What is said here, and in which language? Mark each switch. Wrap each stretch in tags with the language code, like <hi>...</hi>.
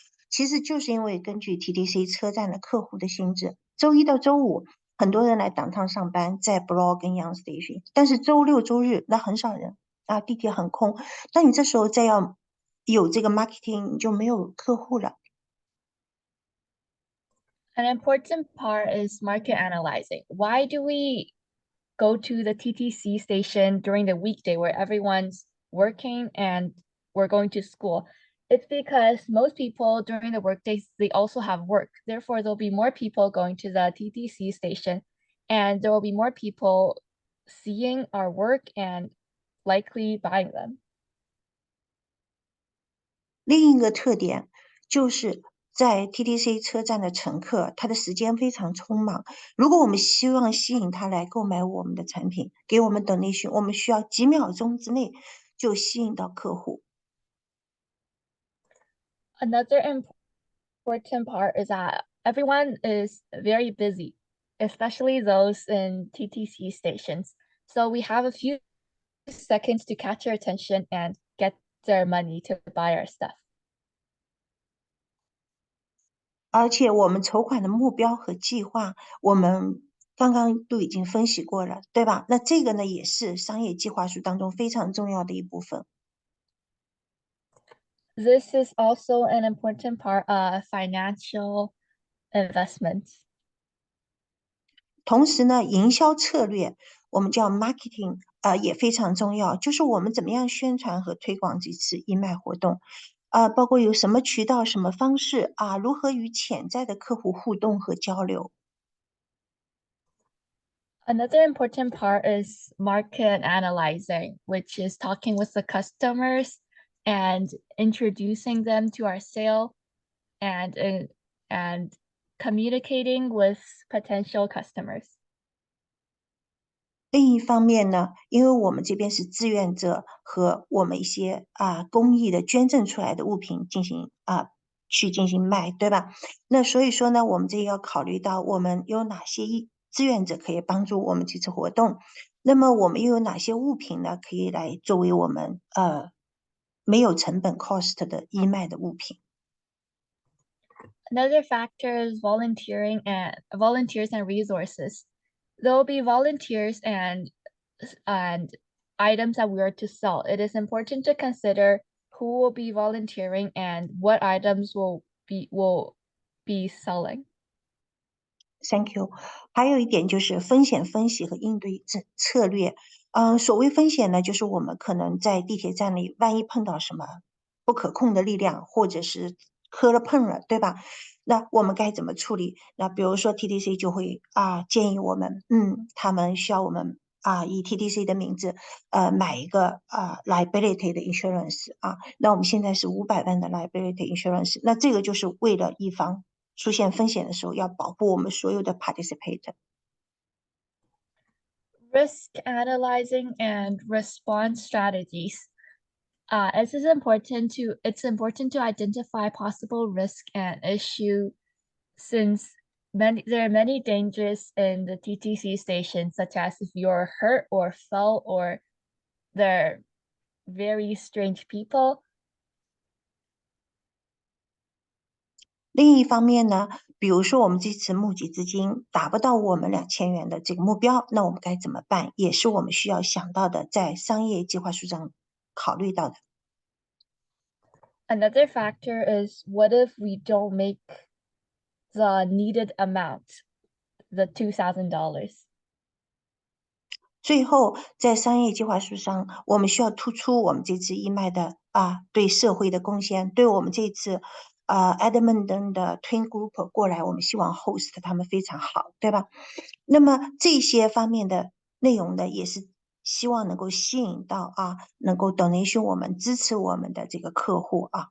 <zh>其实就是因为根据 TTC 车站的客户的性质，周1到周5 很多人来downtown上班，在 Broad 跟 Young Station，但是周六周日那很少人啊，地铁很空。那你这时候再要有这个 marketing，你就没有客户了。</zh> <en>An important part is market analyzing. Why do we go to the TTC station during the weekday where everyone's working and we're going to school? It's because most people during the workdays, they also have work. Therefore, there'll be more people going to the TTC station and there will be more people seeing our work and likely buying them.</en> <zh>另一个特点就是在 TTC 车站的乘客，他的时间非常匆忙。如果我们希望吸引他来购买我们的产品，给我们 donation，我们需要几秒钟之内就吸引到客户。</zh> <en>Another important part is that everyone is very busy, especially those in TTC stations. So we have a few seconds to catch their attention and get their money to buy our stuff.</en> <zh>而且我们筹款的目标和计划，我们刚刚都已经分析过了，对吧？那这个呢，也是商业计划书当中非常重要的一部分。</zh> <en>This is also an important part of financial investments.</en> <zh>同时呢，营销策略我们叫 marketing，也非常重要，就是我们怎么样宣传和推广这次义卖活动，包括有什么渠道、什么方式啊，如何与潜在的客户互动和交流。</zh> <en>Another important part is market analyzing, which is talking with the customers and introducing them to our sale and communicating with potential customers.</en> <zh>另一方面呢，因为我们这边是志愿者和我们一些公益的捐赠出来的物品去进行卖，对吧？那所以说呢，我们这要考虑到我们有哪些志愿者可以帮助我们这次活动，那么我们又有哪些物品呢，可以来作为我们没有成本 cost 的义卖的物品。</zh> <en>Another factor is volunteers and resources. There will be volunteers and items that we are to sell. It is important to consider who will be volunteering and what items will be selling. Thank you。</en> <zh>还有一点就是风险分析和应对策略。所谓风险呢，就是我们可能在地铁站里，万一碰到什么不可控的力量，或者是磕了碰了，对吧？那我们该怎么处理？那比如说 TTC 就会建议我们，他们需要我们以 TTC 的名字买一个liability 的 insurance 那我们现在是500万的 liability insurance，那这个就是为了以防出现风险的时候，要保护我们所有的 participator。</zh> <en>Risk analyzing and response strategies. It's important to identify possible risk and issue since there are many dangers in the TTC station, such as if you're hurt or fell or they're very strange people.</en> <zh>另一方面呢，比如说我们这次募集资金达不到我们2000元的这个目标，那我们该怎么办？也是我们需要想到的，在商业计划书上考虑到的。</zh> <en>Another factor is what if we don't make the needed amount, the $2,000?</en> <zh>最后，在商业计划书上，我们需要突出我们这次义卖的对社会的贡献，对我们这次Edmonton 的 Twin Group 过来，我们希望 host 他们非常好，对吧？那么这些方面的内容呢，也是希望能够吸引到能够 donation 我们支持我们的这个客户</zh>